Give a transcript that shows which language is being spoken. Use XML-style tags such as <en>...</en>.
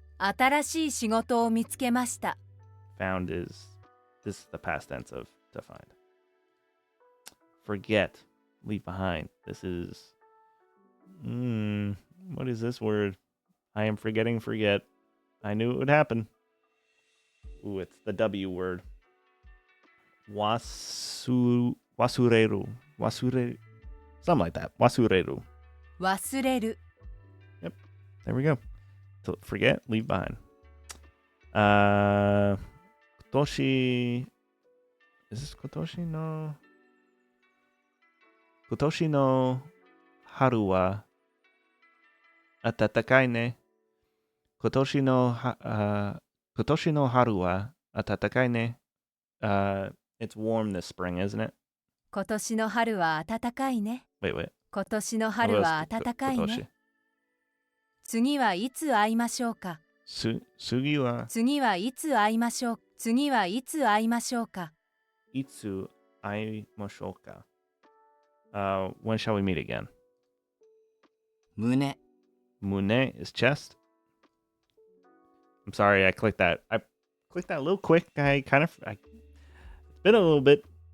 <ja>新しい仕事を見つけました。</ja> <en>Found is, this is the past tense of to find. forget, leave behind. This is, what is this word? I am forgetting forget. I knew it would happen. Ooh, it's the W word. Wasureru. Something like that. Wasureru.</en> <ja>忘れる</ja> <en>Yep. There we go. So forget, leave behind.</en> <ja>今年</ja> <en>is this</en> <ja>今年の春は暖かいね。今年の春は暖かいね。</ja> <en>It's warm this spring, isn't it?</en> <ja>今年の春は暖かいね</ja> <en>Wait.</en> <ja>今年の春は暖かいね次はいつ会いましょうか次はいつ会いましょう次はいつ会いましょうかいつ会いましょうか</ja> <en>when shall we meet again?</en> <ja>胸</ja> <en>Mune is chest. I'm sorry, I clicked that. I clicked that a little quick. It's been a little bit.</en>